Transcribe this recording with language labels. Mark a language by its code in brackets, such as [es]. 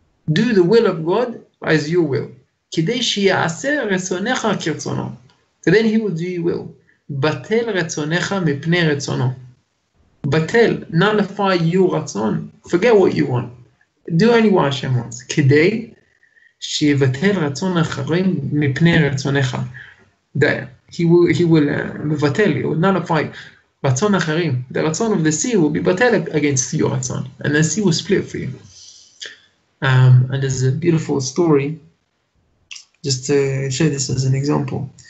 [en] Do the will of God as you will. [he] Kidei sheyaseh retzonecha keretzono. [en] then he will do your will. [he] Batel retzonecha mipnei retzono. [en] Batel, nullify your ratzon. Forget what you want. Do only what Hashem wants. Kidei [he] שיבטל רצון אחרים מפני רצונך. [en] He will [he] מבטל, [en] he will nullify [he] רצון אחרים. [en] The רצון of the sea will be batel against your רצון, and the sea will split for you. And there's a beautiful story, just to show this as an example.